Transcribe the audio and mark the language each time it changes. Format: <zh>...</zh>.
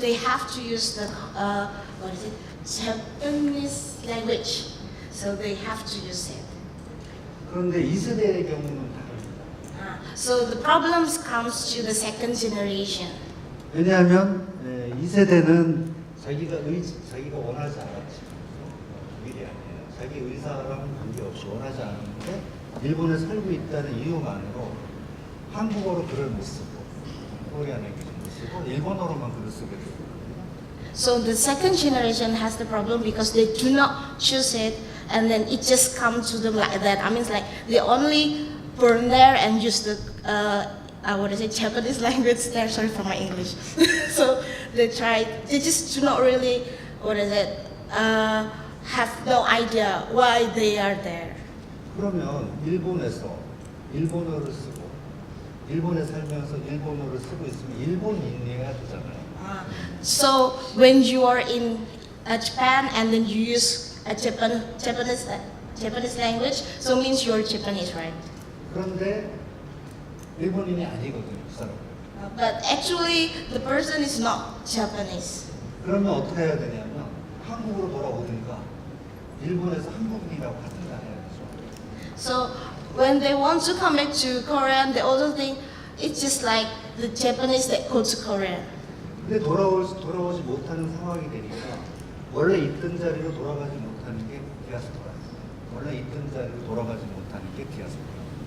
<en>So they have to use the what is it? Japanese language. So they have to use it.</en> <ko>그런데 2세대의 경우는 다릅니다.</ko> <en>So the problems comes to the second generation.</en> <ko>왜냐하면 2세대는 자기가 원하지 않았지. 미리 아니에요. 자기 의사랑 관계없이 원하지 않았는데 일본에 살고 있다는 이유만으로 한국어로 글을 못 쓰고 코리안 랭귀지 못 쓰고 일본어로만 글을 쓰게 되고.</ko> <en>So the second generation has the problem because they do not choose it, and then it just comes to them like that. I mean, it's like they only born there and use the Japanese language there. Sorry for my English. So they just do not really have no idea why they are there.</en> <ko>그러면 일본에서 일본어를 쓰고 일본에 살면서 일본어를 쓰고 있으면 일본인이어야 되잖아요.</ko> <en>So when you are in Japan and then you use a Japanese language, so it means you're Japanese, right?</en> <ko>그런데 일본인이 아니거든요, 그 사람.</ko> <en>But actually, the person is not Japanese.</en> <ko>그러면 어떻게 해야 되냐면 한국으로 돌아오든가 일본에서 한국인이라고 하든가 해야 되죠.</ko> <en>So when they want to come back to Korea, they also think it's just like the Japanese that go to Korea.</en> <ko>근데 돌아오지 못하는 상황이 되니까 원래 있던 자리로 돌아가지 못하는 게 디아스포라예요. 원래 있던 자리로 돌아가지 못하는 게 디아스포라.</ko>